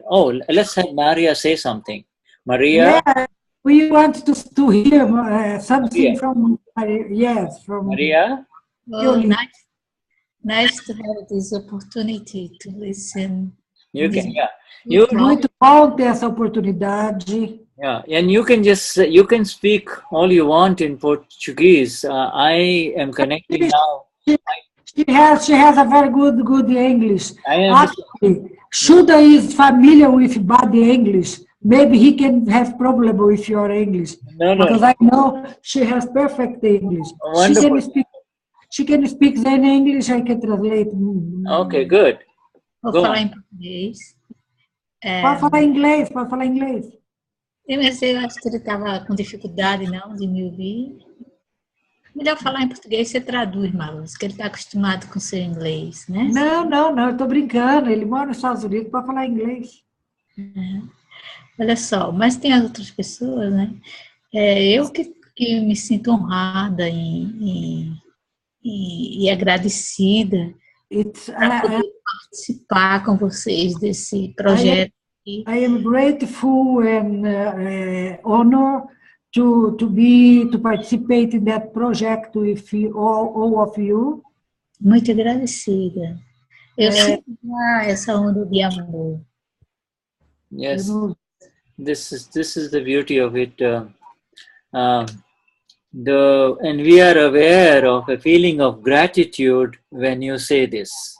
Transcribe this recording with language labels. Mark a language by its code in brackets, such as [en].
[en] Oh, let's have Maria say something. Maria. Yeah, we want to hear something from Maria. Yes, from Maria. Oh, nice to have this opportunity to listen. You can, yeah. [pt] Muito bom ter essa oportunidade. [en] Yeah, and you can speak all you want in Portuguese. I am connecting now. She has a very good English. Actually, Shuddha is familiar with bad English. Maybe he can have problem with your English. No. Because I know she has perfect English. Wonderful. She can speak Zen English, I can translate. Okay, good. [pt] Vou falar em português. Pode falar inglês. Mas eu acho que ele estava com dificuldade, não, de me ouvir. Melhor falar em português, você traduz, Marluz, que ele está acostumado com o seu inglês, né? Não, eu estou brincando. Ele mora nos Estados Unidos para falar inglês. Olha só, mas tem as outras pessoas, né? Eu que me sinto honrada e agradecida por poder participar com vocês desse projeto. [en] I am grateful and honored to participate in that project with all of you. [pt] Muito agradecida. Eu sinto essa onda de amor. [en] Yes, this is the beauty of it. And we are aware of a feeling of gratitude when you say this.